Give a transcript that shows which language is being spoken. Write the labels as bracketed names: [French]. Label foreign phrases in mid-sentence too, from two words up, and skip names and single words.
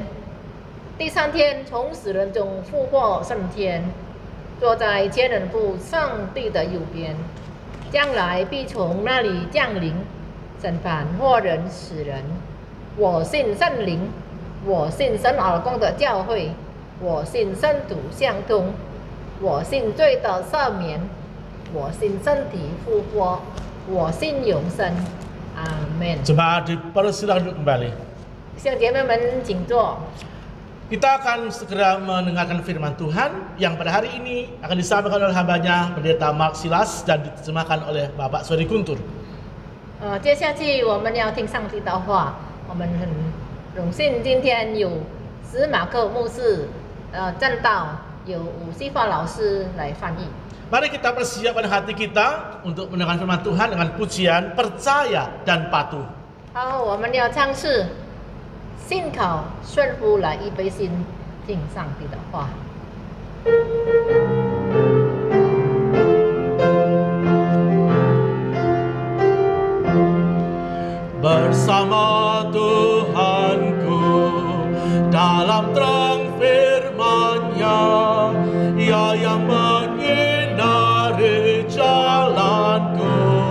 [Chinese] 第三天从死人中复活升天，坐在全能父上帝的右边，将来必从那里降临，审判活人死人。我信圣灵，我信神儿光的教会，我信圣徒相通，我信罪的赦免，我信身体复活，我信永生。阿门。 [Indonesian] Jemaat dipersilakan duduk kembali. [Chinese] 弟兄姐妹们，请坐。 [Indonesian] Kita akan segera mendengarkan firman Tuhan yang pada hari ini akan disampaikan oleh hambanya Pendeta Mark Silas dan diterjemahkan oleh Bapak Sori Guntur. [Chinese] 接下去我们要听上帝的话，我们很荣幸今天有史马克牧师正道，有伍西发老师来翻译。 [Indonesian] Mari kita persiapkan hati kita untuk mendengar firman Tuhan dengan pujian percaya dan patuh. [Chinese] 好，我们要唱诗，信靠顺服来预备心，听上帝的话。 [Indonesian] Bersama Tuhanku dalam terang firman-Nya, Ia yang menyinari jalanku.